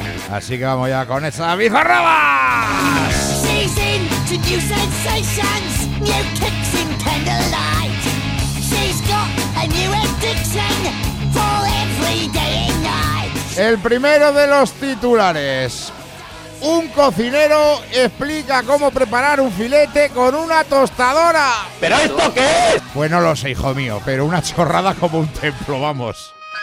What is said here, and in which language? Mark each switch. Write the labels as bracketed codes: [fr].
[es] Así que vamos ya con esa bizarraba. [en] New sensations, new kicks in candlelight. She's got a new addiction for every day and night. [es] El primero de los titulares. Un cocinero explica cómo preparar un filete con una tostadora. ¿Pero esto qué es? Pues no lo sé, hijo mío, pero una chorrada como un templo, vamos.